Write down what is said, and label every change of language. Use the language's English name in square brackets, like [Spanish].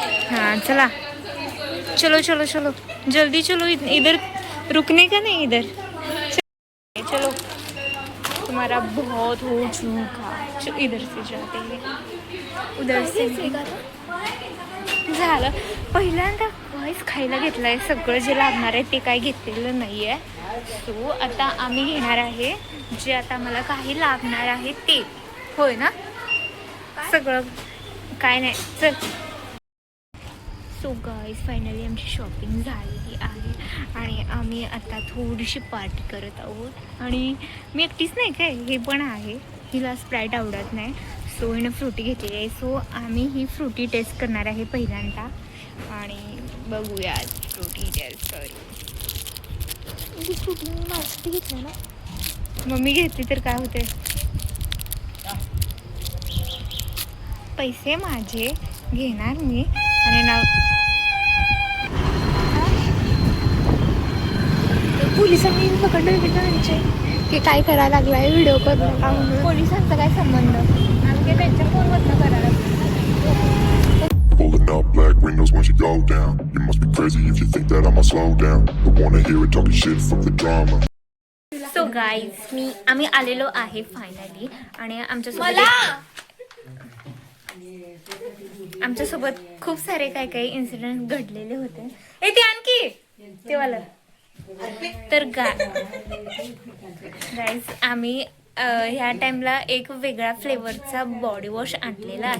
[Hindi] हाँ चला, चलो चलो चलो जल्दी चलो, इधर रुकने का नहीं, इधर चलो, तुम्हारा बहुत हो चुका, इधर से जाते हैं, उधर से झालं. [Marathi] पहिल्यांदा काहीच खायला घेतलं आहे, सगळं जे लागणार आहे ते काही घेतलेलं नाही आहे. सो आता आम्ही घेणार आहे जे आता मला काही लागणार आहे ते. होय ना, सगळं काय नाही. चल. सो गाईज फायनली आमची शॉपिंग झालेली आहे आणि आम्ही आता थोडीशी पार्टी करत आहोत. आणि मी एकटीच नाही काय, हे पण आहे, हिला स्प्राईट आवडत नाही, सो हिनं फ्रुटी घेतलेली आहे. सो आम्ही ही फ्रुटी टेस्ट करणार आहे पहिल्यांदा आणि बघूया फ्रुटी टेस्ट. सॉरी फ्रुटी मी माझी घेतली ना, मम्मी घेतली तर काय होते, पैसे माझे घेणार मी आणि नाव पोलिसांनी पकडलं त्यांचे की काय करायला लागलाय, व्हिडिओ करू नका म्हणून. पोलिसांचा काय संबंध, आम्ही काय त्यांच्या फोनवरनं करायला. [English] Pulling up black windows once you go down. You must be crazy if you think that I'ma slow down. Don't wanna hear it talking shit, fuck the drama. [Marathi] So guys आम्ही आलेलो आहे फायनली आणि आमच्यासोबत खूप सारे काय काही incident घडलेले होते. ते आणखी तेवाला तर गाईज आम्ही ह्या टाइमला एक वेगळा फ्लेवरचा बॉडी वॉश आणलेला आहे.